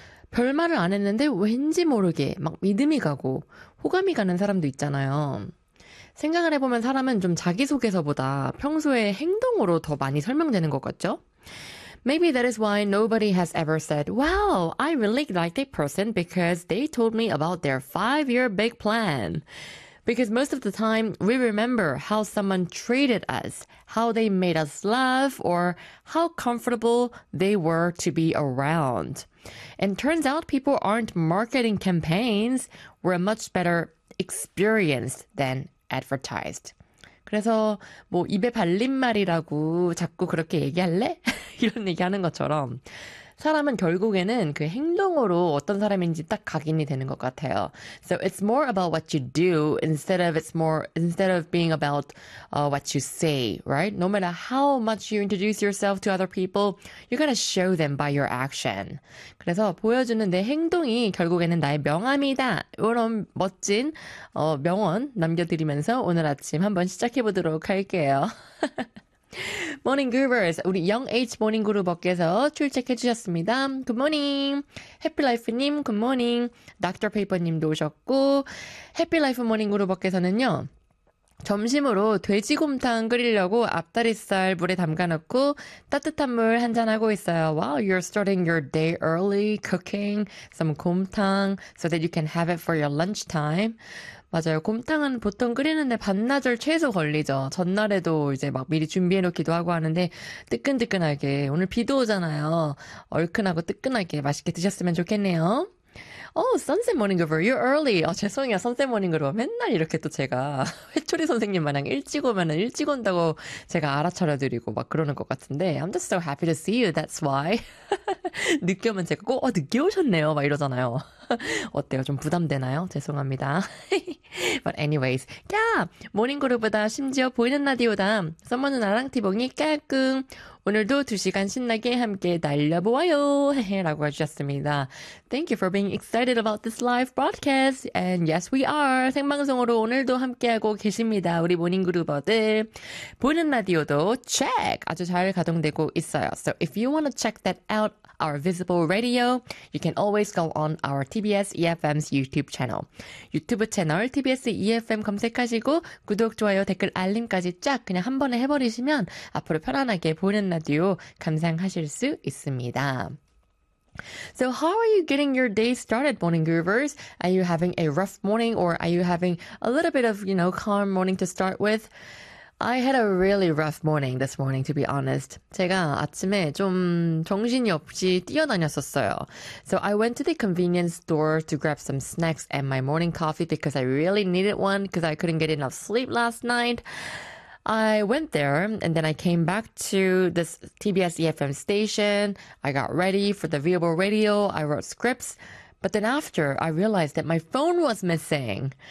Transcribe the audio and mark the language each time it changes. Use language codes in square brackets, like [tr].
[ko] 별 말을 안 했는데 왠지 모르게 막 믿음이 가고 호감이 가는 사람도 있잖아요. 생각을 해보면 사람은 좀 자기소개서보다 평소에 행동으로 더 많이 설명되는 것 같죠? [en] Maybe that is why nobody has ever said, "Wow, I really like that person because they told me about their 5-year big plan." Because most of the time, we remember how someone treated us, how they made us laugh, or how comfortable they were to be around. And turns out people aren't marketing campaigns, we're much better experienced than advertised. [ko] 그래서 뭐 입에 발린 말이라고 자꾸 그렇게 얘기할래? 이런 얘기하는 것처럼 사람은 결국에는 그 행동으로 어떤 사람인지 딱 각인이 되는 것 같아요. [en] So it's more about what you do instead of being about what you say, right? No matter how much you introduce yourself to other people, you're gonna show them by your action. [ko] 그래서 보여주는 내 행동이 결국에는 나의 명함이다. 이런 멋진 명언 남겨드리면서 오늘 아침 한번 시작해 보도록 할게요. Morning Goobers, 우리 Young H Morning Group께서 출첵해 주셨습니다. [en] Good morning, Happy Life님, Good morning, Dr. [ko] Paper님도 오셨고, Happy Life Morning Group께서는요 점심으로 돼지곰탕 끓이려고 앞다리살 물에 담가놓고 따뜻한 물한잔 하고 있어요. [en] Wow, you're starting your day early, cooking some 곰탕 so that you can have it for your lunch time. [ko] 맞아요. 곰탕은 보통 끓이는데 반나절 최소 걸리죠. 전날에도 이제 막 미리 준비해놓기도 하고 하는데 뜨끈뜨끈하게 오늘 비도 오잖아요. 얼큰하고 뜨끈하게 맛있게 드셨으면 좋겠네요. [en] Oh, Sunset Morning Group, you're early. [ko] 아, 죄송해요, [en] Sunset Morning Group. [ko] 맨날 이렇게 또 제가 회초리 선생님 마냥 일찍 오면은 일찍 온다고 제가 알아차려드리고 막 그러는 것 같은데, [en] I'm just so happy to see you. That's why. [ko] 늦게 오면 제가 꼭 늦게 오셨네요, 막 이러잖아요. 어때요? 좀 부담되나요? 죄송합니다. [en] But anyways, [ko] 야, 모닝 그룹보다 심지어 보이는 라디오다. 썸머는 나랑 티봉이 깔끔. 오늘도 2시간 신나게 함께 날려보아요. 라고 해주셨습니다. [en] Thank you for being excited about this live broadcast. And yes, we are. [ko] 생방송으로 오늘도 함께하고 계십니다. 우리 모닝 그룹어들. 보이는 라디오도 check. 아주 잘 가동되고 있어요. [en] So if you want to check that out, our visible radio, you can always go on our TBS EFM's YouTube channel. [ko] 유튜브 채널 TBS EFM 검색하시고 구독, 좋아요, 댓글, 알림까지 쫙 그냥 한 번에 해버리시면 앞으로 편안하게 보는 라디오 감상하실 수 있습니다. [en] So how are you getting your day started, morning groovers? Are you having a rough morning or are you having a little bit of, calm morning to start with? I had a really rough morning this morning, to be honest. [ko] 제가 아침에 좀 정신이 없이 뛰어다녔었어요. [en] So I went to the convenience store to grab some snacks and my morning coffee because I really needed one because I couldn't get enough sleep last night. I went there and then I came back to this TBS EFM station. I got ready for the viewable radio. I wrote scripts. But then after, I realized that my phone was missing.